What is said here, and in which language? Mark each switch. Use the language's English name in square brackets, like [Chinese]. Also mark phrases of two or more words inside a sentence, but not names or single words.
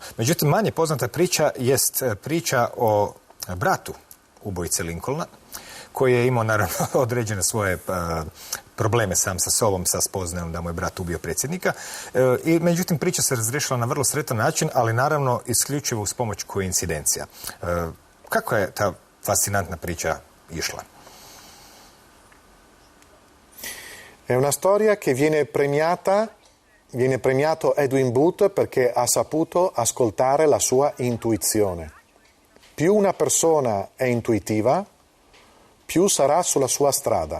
[Croatian] Međutim, manje poznata priča jest priča o bratu ubojice Lincolna, koji je imao naravno određene svoje probleme sam sa sobom, sa spoznajom da mu je brat ubio predsjednika. Međutim, priča se razriješila na vrlo sretan način, ali naravno isključivo uz pomoć koincidencija. Kako je ta fascinantna priča išla? [Italian] È una storia che viene premiato Edwin Booth perché ha saputo ascoltare la sua intuizione. Più una persona è intuitiva, più sarà sulla sua strada.